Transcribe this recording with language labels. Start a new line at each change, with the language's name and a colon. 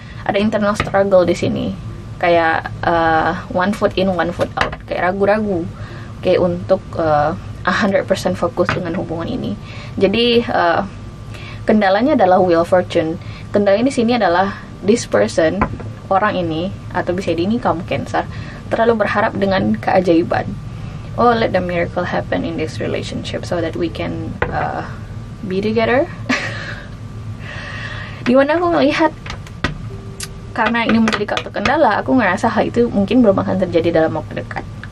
Indonesian: Ada
English: internal struggle
Indonesian: di sini, kayak
English: one foot in one foot out,
Indonesian: kayak ragu-ragu untuk 100% fokus dengan hubungan ini. Jadi kendalanya adalah Wheel of Fortune. Kendalanya di sini adalah
English: this person,
Indonesian: orang ini, atau bisa jadi ini kamu, Cancer, terlalu berharap dengan keajaiban.
English: Let the miracle happen in this relationship so that we can be together.
Indonesian: Dimana aku ngelihat, karena ini menjadi kartu kendala, aku ngerasa hal itu mungkin belum akan terjadi dalam waktu dekat.